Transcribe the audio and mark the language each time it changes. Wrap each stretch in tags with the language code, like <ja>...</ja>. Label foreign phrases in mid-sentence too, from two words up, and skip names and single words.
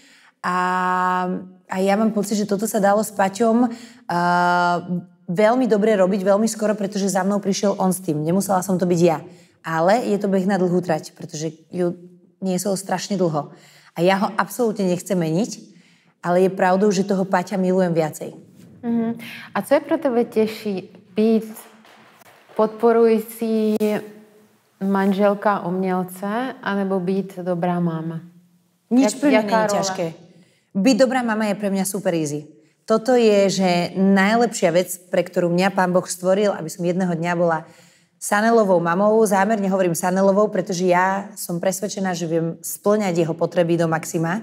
<sk>A ja mám pocit, že toto sa dalo s Paťom veľmi dobre robiť, veľmi skoro, pretože za mnou prišiel on s tým. Nemusela som to byť ja. Ale je to beh na dlhú trať, pretože ju niesol strašne dlho. A ja ho absolútne nechcem meniť, ale je pravdou, že toho Paťa milujem viacej.</sk> <cs>A co je pro tebe těžší? Být podporující manželka umělce, anebo být dobrá máma?</cs> <sk>Nič pre mňa nie je ťažké. Byť dobrá mama je pre mňa</sk> <en>super easy.</en> <sk>Toto je, že najlepšia vec, pre ktorú mňa Pán Boh stvoril, aby som jedného dňa bola Sanelovou mamou. Zámerne hovorím Sanelovou, pretože ja som presvedčená, že viem spĺňať jeho potreby do maxima.</sk>